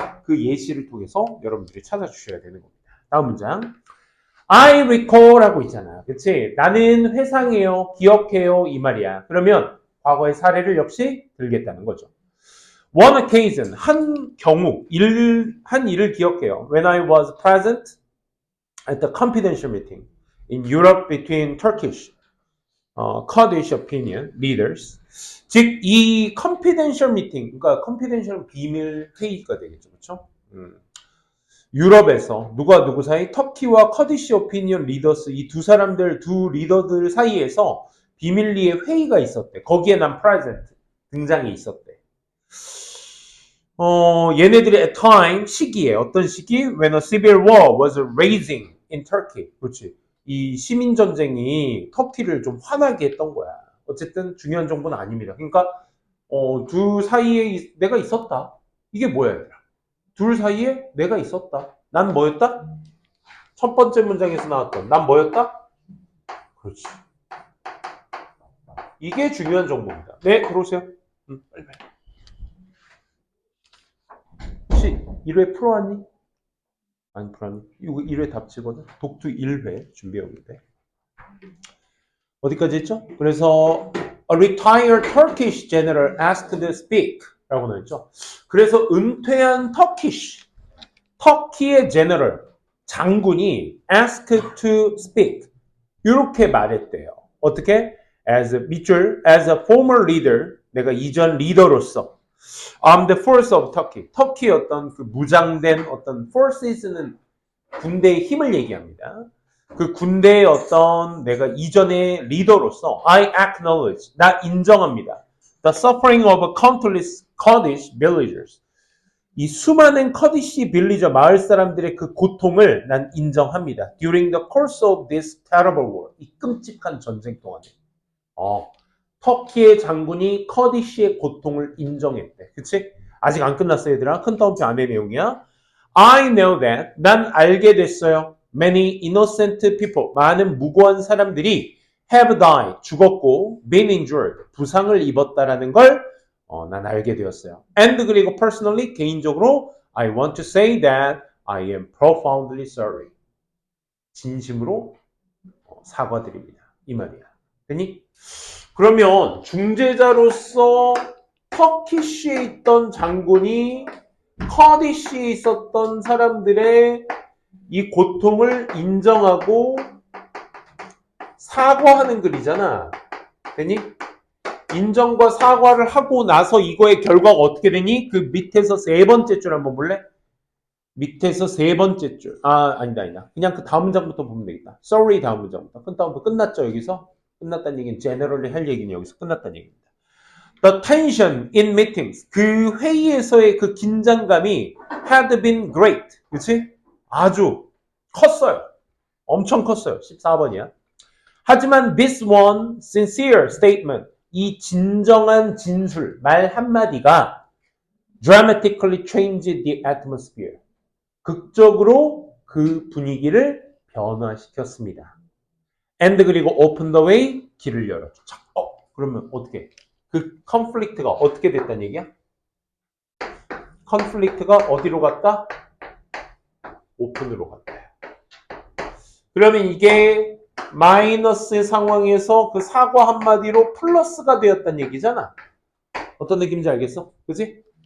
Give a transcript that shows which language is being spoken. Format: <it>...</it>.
<ko>그 예시를 통해서 여러분들이 찾아주셔야 되는 겁니다. 다음 문장.</ko> <en>I recall</en> <ko>하고 있잖아. 그치? 나는 회상해요, 기억해요, 이 말이야. 그러면 과거의 사례를 역시 들겠다는 거죠.</ko> <en>One occasion,</en> <ko>한 경우, 한 일을 기억해요.</ko> <en>When I was present at the confidential meeting in Europe between Turkish, Kurdish opinion leaders.</en> <ko>즉, 이 confidential meeting, 그러니까 confidential 비밀 회의가 되겠죠. 그렇죠? 유럽에서 누가 누구 사이 터키와 커디시 오피니언 리더스 이 두 사람들 두 리더들 사이에서 비밀리에 회의가 있었대. 거기에 난 프레젠트 등장이 있었대. 얘네들이</ko> <en>at time</en> <ko>시기에 어떤 시기?</ko> <en>When a civil war was raging in Turkey.</en> <ko>그렇지. 이 시민 전쟁이 터키를 좀 화나게 했던 거야. 어쨌든 중요한 정보는 아닙니다. 그러니까 두 사이에 내가 있었다. 이게 뭐야, 얘들아? 둘 사이에 내가 있었다. 난 뭐였다? 첫 번째 문장에서 나왔던 난 뭐였다? 그렇지. 이게 중요한 정보입니다. 네, 들어오세요. 빨리. 1회 풀어왔니? 아니, 풀어왔니? 이거 1회 답지거든. 독투 1회 준비해오는데. 어디까지 했죠?</ko> <en>그래서 A retired Turkish general asked to speak</en> <ko>라고 나왔죠. 그래서 은퇴한 터키시 터키의 제너럴, 장군이</ko> <en>asked to speak.</en> <ko>이렇게 말했대요. 어떻게?</ko> <en>밑줄, as a former leader,</en> <ko>내가 이전 리더로서</ko> <en>the force of Turkey.</en> <ko>터키의 어떤 그 무장된 어떤 forces는 군대의 힘을 얘기합니다. 그 군대의 어떤 내가 이전의 리더로서</ko> <en>I acknowledge,</en> <ko>나 인정합니다.</ko> <en>The suffering of countless Kurdish villagers.</en> <ko>이 수많은 커디시 빌리저 마을 사람들의 그 고통을 난 인정합니다.</ko> <en>During the course of this terrible war.</en> <ko>이 끔찍한 전쟁 동안에. 터키의 장군이 커디시의 고통을 인정했대. 그치? 아직 안 끝났어 얘들아. 큰 따옴표 안의 내용이야.</ko> <en>I know that.</en> <ko>난 알게 됐어요.</ko> <en>Many innocent people.</en> <ko>많은 무고한 사람들이</ko> <en>have died.</en> <ko>죽었고</ko> <en>been injured.</en> <ko>부상을 입었다라는 걸 난 알게 되었어요.</ko> <en>And</en> <ko>그리고</ko> <en>personally</en> <ko>개인적으로</ko> <en>I want to say that I am profoundly sorry.</en> <ko>진심으로 사과드립니다. 이 말이야. 되니? 그러면 중재자로서 터키시에 있던 장군이 커디시에 있었던 사람들의 이 고통을 인정하고 사과하는 글이잖아. 되니? 인정과 사과를 하고 나서 이거의 결과가 어떻게 되니? 그 밑에서 세 번째 줄 한번 볼래? 밑에서 세 번째 줄. 아니다. 그냥 그 다음 문장부터 보면 되겠다. Sorry 다음 문장부터. 그 다음부터 끝났죠, 여기서? 끝났다는 얘기는 generally 할 얘기는 여기서 끝났다는 얘기입니다.</ko> <en>The tension in meetings.</en> <ko>그 회의에서의 그 긴장감이</ko> <en>had been great.</en> <ko>그치? 아주 컸어요. 엄청 컸어요. 14번이야. 하지만</ko> <en>this one sincere statement.</en> <ko>이 진정한 진술, 말 한마디가</ko> <en>dramatically changed the atmosphere.</en> <ko>극적으로 그 분위기를 변화시켰습니다.</ko> <en>And</en> <ko>그리고</ko> <en>open the way,</en> <ko>길을 열었죠. 그러면 어떻게? 그 conflict가 어떻게 됐다는 얘기야? conflict가 어디로 갔다? open으로 갔다. 그러면 이게 마이너스의 상황에서 그 사과 한마디로 플러스가 되었다는 얘기잖아. 어떤 느낌인지 알겠어? 그치?</ko>